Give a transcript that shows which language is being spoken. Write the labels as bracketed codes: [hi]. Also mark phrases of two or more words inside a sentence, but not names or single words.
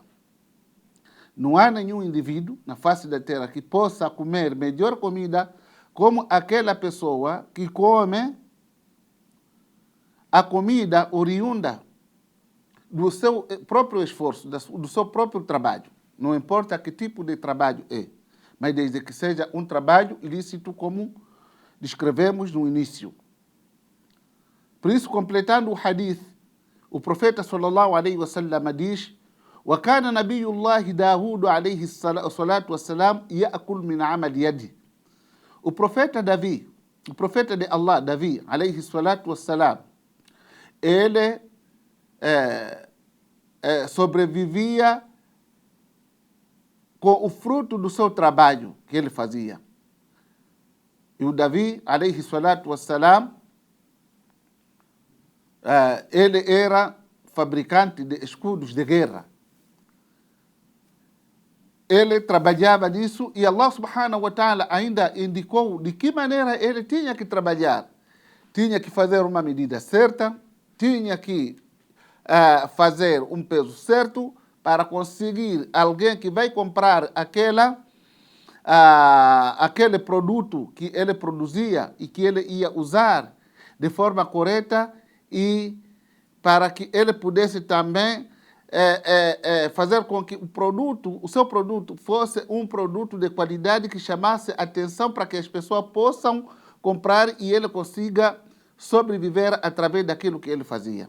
[pt] Não há nenhum indivíduo na face da terra que possa comer melhor comida como aquela pessoa que come a comida oriunda do seu próprio esforço, do seu próprio trabalho. Não importa que tipo de trabalho é, mas desde que seja um trabalho ilícito, como descrevemos no início. Por isso, completando o hadith, o profeta [ar] صلى الله عليه وسلم [pt] diz: [ar] وَكَانَ نَبِيُّ اللَّهِ دَاوُودُ عَلَيْهِ الصَّلَاةُ وَالسَّلَامُ يَأْكُلُ مِنْ عَمَلِ يَدِهِ. [pt] O profeta Davi, o profeta de Allah, Davi, [ar] عليه الصلاة والسلام, [pt] ele sobrevivia com o fruto do seu trabalho que ele fazia. E o Davi, [ar] عليه الصلاة والسلام, [pt] ele era fabricante de escudos de guerra. ele trabalhava nisso e [ar] الله سبحانه وتعالى [pt] ainda indicou de que maneira ele tinha que trabalhar. Tinha que fazer uma medida certa, tinha que fazer um peso certo para conseguir alguém que vai comprar aquele produto que ele produzia e que ele ia usar de forma correta e para que ele pudesse também fazer com que o seu produto fosse um produto de qualidade que chamasse atenção para que as pessoas possam comprar e ele consiga sobreviver através daquilo que ele fazia.